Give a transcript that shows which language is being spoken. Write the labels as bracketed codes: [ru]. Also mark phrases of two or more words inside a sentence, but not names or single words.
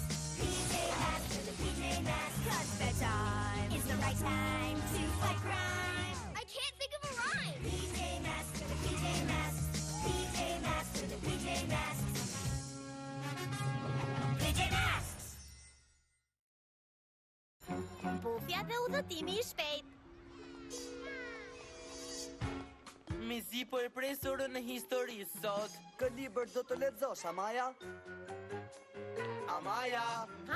[en] PJ Masks for the PJ Masks. 'Cause bedtime is the right time to fight crime. I can't think of a rhyme. PJ Masks for the PJ Masks. PJ Masks for the PJ Masks. PJ Masks! [sq] Bufja dhe udhëtimi I shpejt. Me zi po e presurën në histori sot. Kë libër do të lexosh, Amaja? Amaja! Ha?